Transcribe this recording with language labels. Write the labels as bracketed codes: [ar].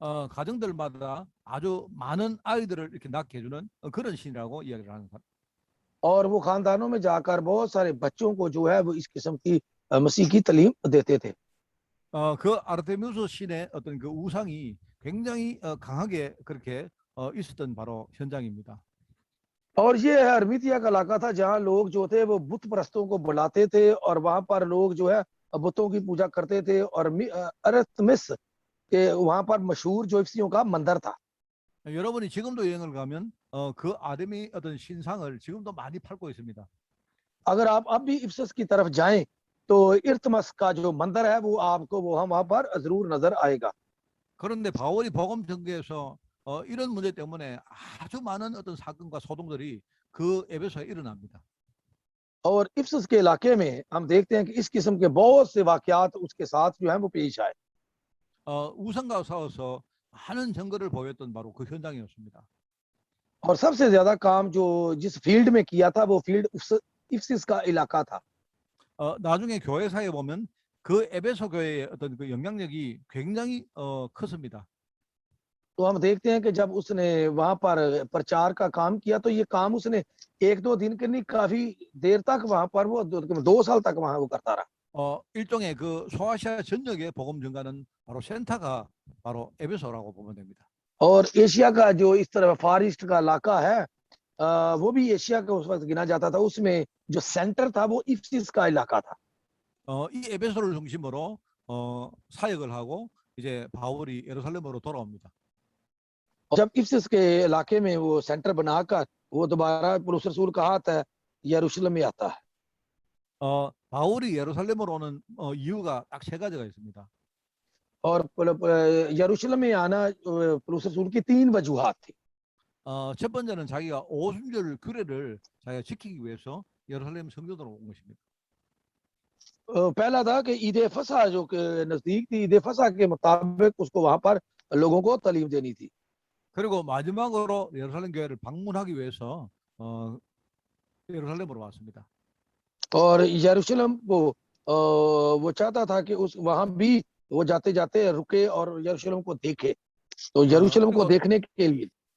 [ko] 가정들마다 아주 많은 아이들을 이렇게 낳게 해주는 그런 신이라고 이야기를 하는 사람. [hi] और वो खानदानों में जाकर बहुत सारे बच्चों को जो है वो इस किस्म की मसीह की तालीम देते थे। [ko] 그 아르테미우스 신의 어떤 그 우상이 굉장히 강하게 그렇게 있었던 바로 현장입니다. [hi] और ये अरमितिया का इलाका था जहाँ लोग जो थे वो बुत परस्तों को बुलाते थे, और वहां पर लोग जो है बुतों की पूजा करते थे। और अरतमिस के वहां पर मशहूर ज्योतिषियों का मंदिर था। [ko] 여러분이 지금도 여행을 가면 그 아데미 어떤 신상을 지금도 많이 팔고 있습니다. [hi] अगर आप अब भी इफसस की तरफ जाएं, तो इर्तमस का जो मंदिर है वो आपको वहां पर जरूर नजर आएगा। [ko] 그런데 바울이 복음 전개에서 이런 문제 때문에 아주 많은 어떤 사건과 소동들이 그 에베소에 일어납니다. [hi] और इफसस के इलाके में हम देखते हैं कि इस किस्म के बहुत से वाकयात उसके साथ जो है वो पेश आए। [ko] 우상과 싸워서 많은 증거를 보였던 바로 그 현장이었습니다. [hi] और सबसे ज्यादा काम जो जिस फील्ड में किया था, वो फील्ड इफसस का इलाका था। [ko] 나중에 교회사에 보면 그 에베소 교회의 어떤 그 영향력이 굉장히 컸습니다. [hi] तो हम देखते हैं कि जब उसने वहां पर प्रचार का काम किया, तो ये काम उसने एक दो दिन के नहीं, काफी देर तक वहां पर वो 2 साल तक वहां वो करता रहा। [ko] 일종의 그 소아시아 전역의 복음 전가는 바로 센터가 바로 에베소라고 보면 됩니다. [hi] और एशिया का जो इस तरह फार ईस्ट का इलाका है, वो भी एशिया का उस वक्त गिना जाता था। उसमें जो सेंटर था वो इफिस का इलाका था। [ko] 이 에베소를 중심으로 사역을 하고 이제 바울이 예루살렘으로 돌아옵니다. [hi] जब इफिस के इलाके में वो सेंटर बनाकर वो दोबारा पौलुस रसूल का हाथ है यरूशलेम में आता है। [ko] 바울이 예루살렘으로 오는 이유가 딱 세 가지가 있습니다. [hi] और यरूशलेम में आना पौलुस रसूल की 3 वजूहात थी। [ko] 첫 번째는 자기가 오순절 규례를 자기가 지키기 위해서 예루살렘 성전으로 온 것입니다. [hi] पहला था कि ईद फसा जो नजदीक थी, ईद फसा के मुताबिक उसको वहां पर लोगों को तालीम देनी थी। [ko] 그리고 마지막으로 예루살렘 교회를 방문하기 위해서 예루살렘으로 왔습니다. [hi] और यरूशलेम को वो चाहता था कि उस वहां भी वो जाते जाते रुके और यरूशलेम को देखे। तो यरूशलेम को देखने के लिए